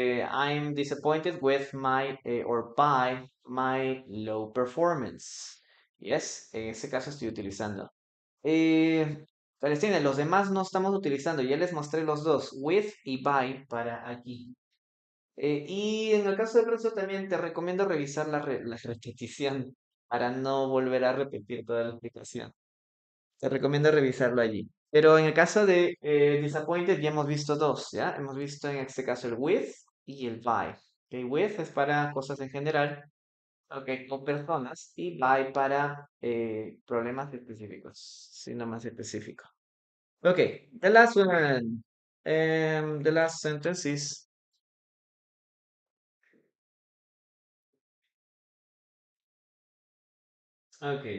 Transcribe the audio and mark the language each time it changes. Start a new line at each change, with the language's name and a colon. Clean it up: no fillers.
English: I'm disappointed with my or by my low performance.
Spanish: Yes, en ese caso estoy utilizando. Palestina, los demás no estamos utilizando. Ya les mostré los dos, with y by para aquí. Y en el caso de proceso también te recomiendo revisar la repetición para no volver a repetir toda la explicación. Te recomiendo revisarlo allí. Pero en el caso de disappointed ya hemos visto dos, ¿ya? Hemos visto en este caso el with y el by. Ok, with es para cosas en general, ok, o personas, y by para problemas específicos, sino más específico.
English: Okay, the last one. The last sentence is okay.